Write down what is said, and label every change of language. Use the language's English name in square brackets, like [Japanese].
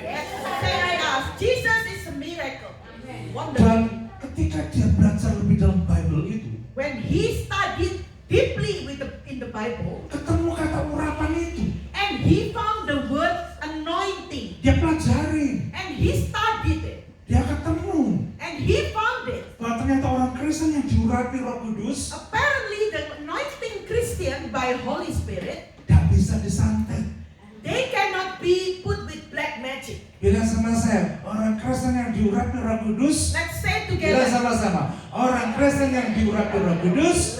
[English] Yes, say like us, Jesus is a miracle. Wonderful. [Indonesian] Dan ketika dia belajar lebih dalam Bible itu, [English] When he studied deeply in the Bible, [Indonesian] ketemu kata urapan itu. [English] and he found the word anointing, [Indonesian] Dia pelajari. [English] and he studied it, [Indonesian] Dia ketemu [English] and he found it. [Indonesian] bahwa ternyata orang Kristen yang diurapi Roh Kudus [English] Apparently, the anointing Christian by Holy Spirit, [Indonesian] tidak bisa disantet. [English] they cannot be put with black magic. [Indonesian] Bilang sama saya, orang Kristen yang diurapi Roh Kudus. [English] Let's say [Indonesian] Bilang [English] together, [Indonesian] sama-sama, orang Kristen yang diurapi Roh Kudus